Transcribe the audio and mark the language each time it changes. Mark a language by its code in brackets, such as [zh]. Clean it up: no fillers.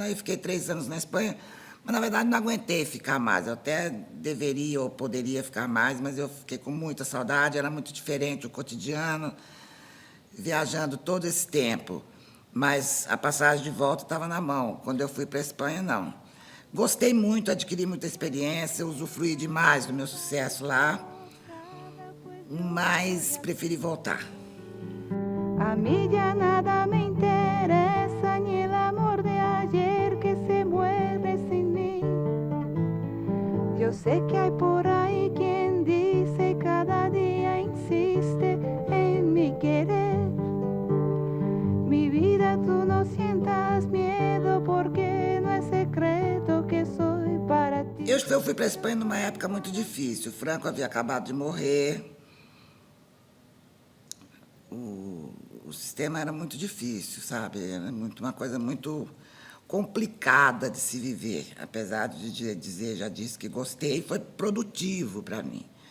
[pt] Aí fiquei 3 anos na Espanha, mas, na verdade, não aguentei ficar mais. Eu até deveria ou poderia ficar mais, mas eu fiquei com muita saudade, era muito diferente o cotidiano, viajando todo esse tempo. Mas a passagem de volta estava na mão. Quando eu fui para a Espanha, não. Gostei muito, adquiri muita experiência, usufruí demais do meu sucesso lá, mas preferi voltar. [es] A mí ya nada me interesa, ni el amor de ayer que se muere sin mí. Yo sé que hay por ahí quien dice cada día insiste en mi querer. Mi vida, tú no sientas miedo porque no es secreto que soy para ti. [pt] Eu fui para a Espanha numa época muito difícil. O Franco havia acabado de morrer. O sistema era muito difícil, sabe? Era uma coisa muito complicada de se viver. Apesar de dizer, já disse que gostei, foi produtivo para mim.